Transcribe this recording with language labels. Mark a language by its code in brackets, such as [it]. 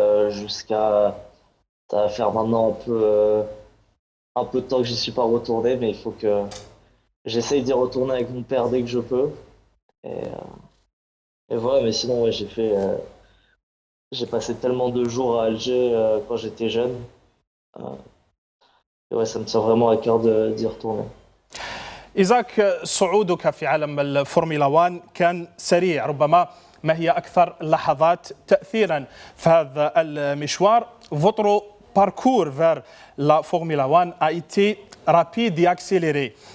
[fr] Jusqu'à, ça va faire maintenant un peu de temps que j'y suis pas retourné, mais il faut que j'essaye d'y retourner avec mon père dès que je peux. Et voilà, mais sinon, ouais, j'ai passé tellement de jours à Alger quand j'étais jeune. Et ouais, ça me tient vraiment à cœur d'y retourner. [ar] إيزاك، صعودك في عالم الفورمولا 1 كان سريع. ربما ما هي أكثر لحظات تأثيرا في هذا المشوار؟ [fr] Votre parcours vers la Formule 1 a été rapide et accéléré.